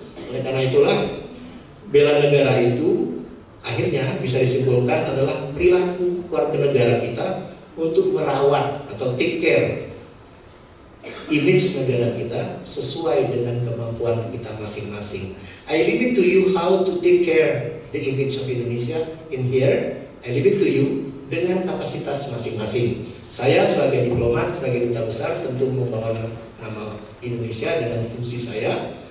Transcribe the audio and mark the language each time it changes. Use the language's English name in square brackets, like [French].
[Indonesian] Oleh karena itulah, bela negara itu akhirnya bisa disimpulkan adalah perilaku warga negara kita untuk merawat atau take care image negara kita sesuai dengan kemampuan kita masing-masing. [English] I leave it to you how to take care the image of Indonesia in here. I leave it to you [Indonesian] dengan kapasitas masing-masing. Saya sebagai diplomat, sebagai duta besar tentu membawa nama Indonesia dengan fungsi saya.